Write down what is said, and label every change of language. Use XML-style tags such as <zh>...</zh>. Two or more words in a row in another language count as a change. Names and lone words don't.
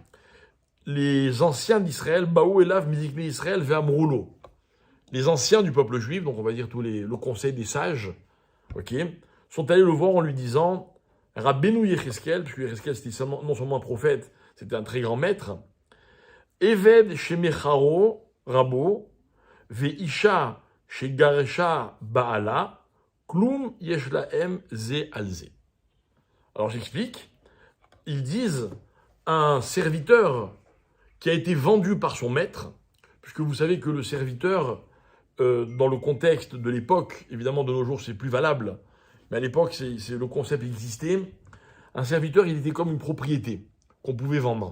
<fr>Les anciens d'Israël,</fr> <he>באו אליו מזקני ישראל ואמרו לו,</he> <fr>les anciens du peuple juif, donc on va dire le conseil des sages, sont allés le voir en lui disant Rabbeinu Yécheskel, puisque Yécheskel c'était non seulement un prophète, c'était un très grand maître,</fr> <he>עבד שמכרו רבו ואשה שגרשה בעלה כלום יש לזה על זה.</he> <fr>Alors j'explique, ils disent un serviteur qui a été vendu par son maître, puisque vous savez que le serviteur, dans le contexte de l'époque, évidemment de nos jours c'est plus valable, mais à l'époque c'est le concept existait, un serviteur il était comme une propriété qu'on pouvait vendre.</fr>